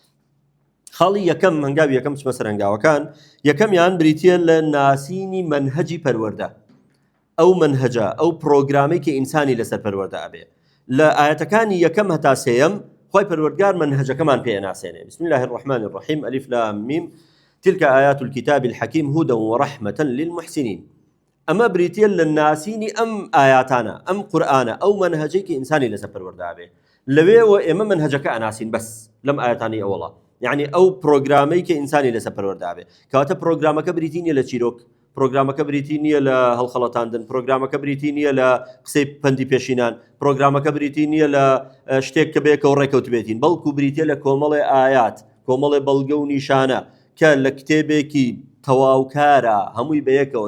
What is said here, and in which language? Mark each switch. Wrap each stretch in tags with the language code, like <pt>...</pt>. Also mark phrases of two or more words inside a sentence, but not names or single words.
<ckb>خاڵی یەکەم هەنگاوی یەکەم چمە سەر هەنگاوەکان، یەکەمیان بریتیە لە ناسینی منهەجی پەروەردە، ئەو منهەجە ئەو پرۆگرامی کە ئینسانی لەسەر پەروەردە ئەبێ. لە ئاەتەکانی یەکەم هەتا سێیەم خوای پەروەردگار منهەجەکەمان پێناسێنێ.</ckb> <ar>بسم الله الرحمن الرحیم ئەلیف لام میم تلك آيات الكتاب الحكيم هدى ورحمة للمحسنين.</ar> <ckb>ئەمە بریتیە لە ناسینی ئەم ئاياتانە، ئەم قورئانە، ئەو منهەجەی ئینسانی لەسەر پەروەردە ئەبێ. لەوێوە ئێمە منهەجەکە ئەناسین بەس لەم ئاەتانی ئەوڵە، یعنی ئەو پرۆگرامەی کە ئینسانی لەسەر پەروەردە ئەبێ. کەواتە پرۆگرامەکە بریتی نییە لە چیرۆک، پرۆگرامەکە بریتی نییە لە هەڵخەڵەتاندن، پرۆگرامەکە بریتی نییە لە قسەی پەندی پێشینان، پرۆگرامەکە بریتی نییە لە شتێک کە بێکەوە ڕێکەوت بێتین، بەڵکو بریتە لە کۆمەڵێ ئايات، کۆمەڵێ بەڵگە و نیشانە کە لە کتێبێکی تەواوکارە هەمووی بەیەکەوە.</ckb>